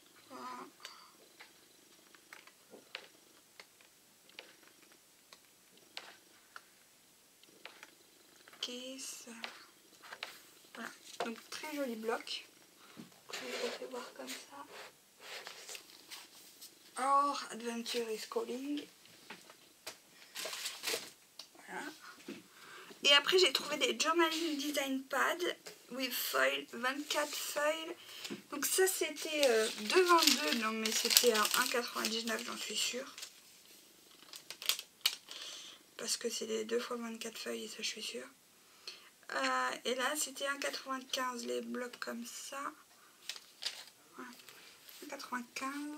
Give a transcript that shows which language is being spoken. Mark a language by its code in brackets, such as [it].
[fr] Voilà. Kiss. Voilà, donc très joli bloc. Je vous refais voir comme ça. [en] Or Adventure is Calling. [fr] Voilà. Et après j'ai trouvé des [en] journaling design pads with foil, [fr] 24 feuilles. Donc ça c'était 2,22, non mais c'était à 1,99 j'en suis sûre. Parce que c'est les 2 fois 24 feuilles et ça je suis sûre. Et là c'était 1,95 les blocs comme ça. Voilà. 1,95.